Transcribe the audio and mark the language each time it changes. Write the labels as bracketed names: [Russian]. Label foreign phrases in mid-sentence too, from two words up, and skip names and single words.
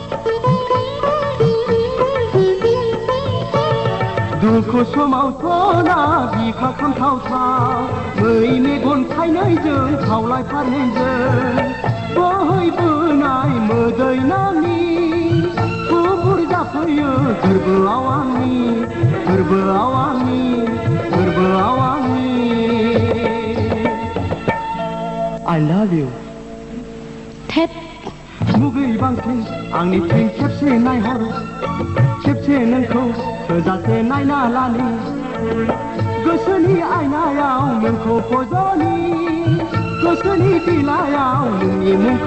[Bodo] दुखु समावथ' ना बिखा खामथावथाव मै मेगन थाइनैजों खावलाय फारनैजों बोहैबोनाय मोदै नामनि थुबुर जाफैयो गोरबोआव आंनि गोरबोआव आंनि गोरबोआव आंनि [English] I love you थेत [Bodo] मुगै बांसिन आंनिथिं खेबसे नायहर खेबसे नोंखौ थोजासे नायना लानि गोसोनि आयनायाव नोंखौ फज'नि गोसोनि बिलाइयाव नोंनि मुंखौ